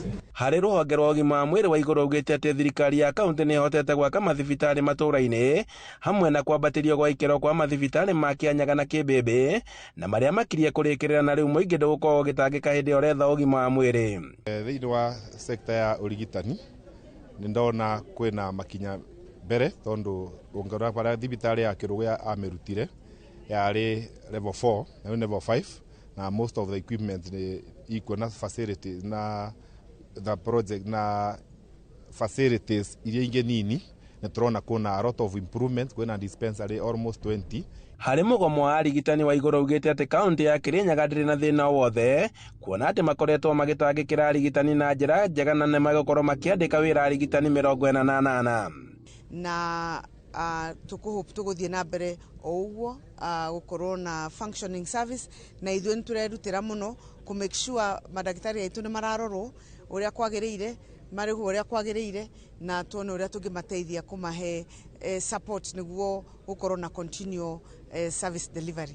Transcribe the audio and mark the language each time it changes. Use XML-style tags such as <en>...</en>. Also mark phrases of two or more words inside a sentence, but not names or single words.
<ki>Harĩ rũhonge rwa ũgima wa mwĩrĩ, Waigũrũ augĩte atĩ thirikari ya kaunti nĩ ĩhotete gwaka mathibitarĩ matũũra-inĩ hamwe na kwambatĩrio gwa ikĩro kwa mathibitarĩ ma Kĩanyaga na Kĩmbĩmbĩ, na marĩa makirie kũrĩkĩrĩra na rĩu mũingĩ ndũgũkorwo ũgĩtangĩka hĩndĩ ĩyo ũretha ũgima wa mwĩrĩ. Thĩinĩ wa sekta ya ũrigitani nĩ ndona kwĩna makinya mbere, tondũ ũngĩrora para thibitarĩ ya Kĩrũgũya amĩrutire yarĩ level 4 na level 5, na most of the equipment ni iko na facilities na</ki> <en>the project</en> <ki>na facilities iria ingĩ nini, na turona kuna</ki> <en>a lot of improvements,</en> <ki>kuna</ki> <en>dispensary almost 20.</en> <ki>Harĩ mũgomo wa arigitani, Waigũrũ augĩte atĩ kaunti ya Kirinyaga ndĩrĩ na thĩna wothe, kuona atĩ makoretwo magĩtangĩkĩra arigitani na njĩra njega na nĩ magũkorwo makĩandĩka wĩra arigitani 48 na tũgũthiĩ na mbere o ũguo gũkorwo na</ki> <en>functioning service,</en> <ki>na ithuĩ nĩ tũrerutĩra mũno kũ</ki> <en>make sure</en> <ki>madagĩtarĩ aitũ nĩ mararorwo ũrĩa kwagĩrĩire, marĩhwo ũrĩa kwagĩrĩire, na tuone ũrĩa tũngĩmateithia kũmahe support nĩguo gũkorwo na</ki> <en>continual service delivery.</en>